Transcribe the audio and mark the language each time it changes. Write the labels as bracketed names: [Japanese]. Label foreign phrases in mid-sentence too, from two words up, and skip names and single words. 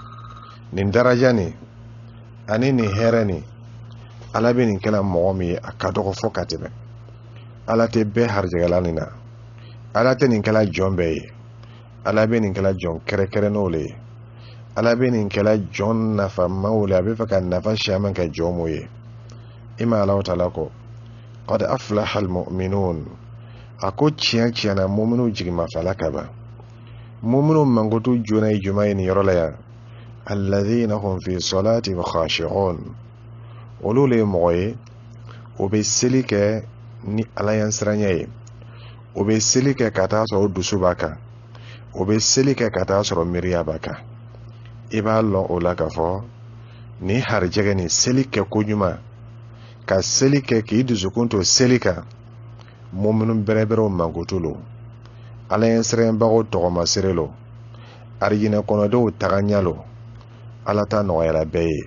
[Bambara] Nin daraja nin ani nin hɛrɛ nin Ala bɛ nin kɛla mɔgɔ min ye a ka dɔgɔ fɔ ka tɛmɛ. Ala tɛ bɛɛ harijɛgɛla nin na, Ala tɛ nin kɛla jɔn bɛɛ ye, Ala bɛ nin kɛla jɔn kɛrɛkɛrɛnnenw le ye, Ala bɛ nin kɛla jɔn nafamaw le, a bɛ fɛ ka nafa caman kɛ jɔn mun ye. I ma Ala Taala kɔ [Arabic] قد أفلح المؤمنون, [Bambara] a ko tiɲɛ tiɲɛna mu'minu jigimafɛla ka ban. Mu'minu mankutu joona ye juma ye nin yɔrɔ la yan, [Arabic] الذين هم في صلاتهم خاشعون, [Bambara] olu le ye mɔgɔ ye o bɛ seli kɛ ni Ala ɲɛsiranya ye, o bɛ seli kɛ ka taa sɔrɔ dusu b'a kan, o bɛ seli kɛ ka taa sɔrɔ miiriya b'a kan. I b'a lɔn o la k'a fɔ ni harijɛgɛ ni seli kɛ ko ɲuman ka seli kɛ k'i dusukun to seli kan, mu'minu bɛrɛbɛrɛw mankutu lo, Ala ɲɛsiranbagaw tɔgɔma sere lo, arijinɛ kɔnɔdenw tagaɲa lo, Ala ta nɔgɔyara bɛɛ ye.